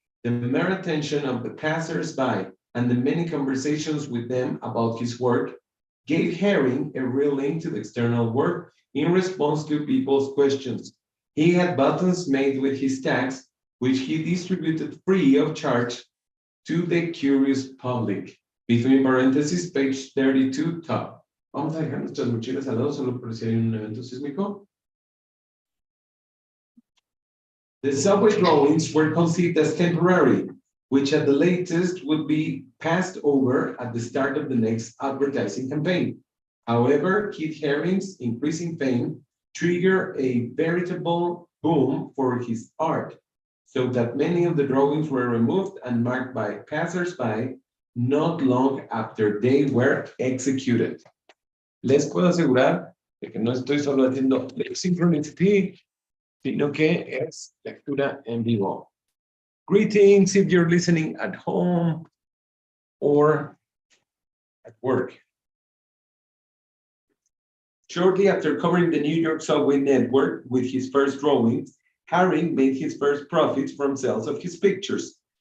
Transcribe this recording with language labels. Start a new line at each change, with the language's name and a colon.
English: The mere attention of the passers-by and the many conversations with them about his work gave Haring a real link to the external world in response to people's questions. He had buttons made with his tags, which he distributed free of charge to the curious public. Between parentheses, page 32, top.
Spanish: Vamos a dejar nuestras mochilas al lado solo por si hay un evento sísmico.
English: The subway drawings were conceived as temporary, which at the latest would be passed over at the start of the next advertising campaign. However, Keith Haring's increasing fame triggered a veritable boom for his art, so that many of the drawings were removed and marked by passers-by not long after they were executed.
Spanish: Les puedo asegurar de que no estoy solo haciendo synchronicity, sino que es lectura en vivo.
English: Greetings if you're listening at home or at work. Shortly after covering the New York subway network with his first drawings, Haring made his first profits from sales of his pictures.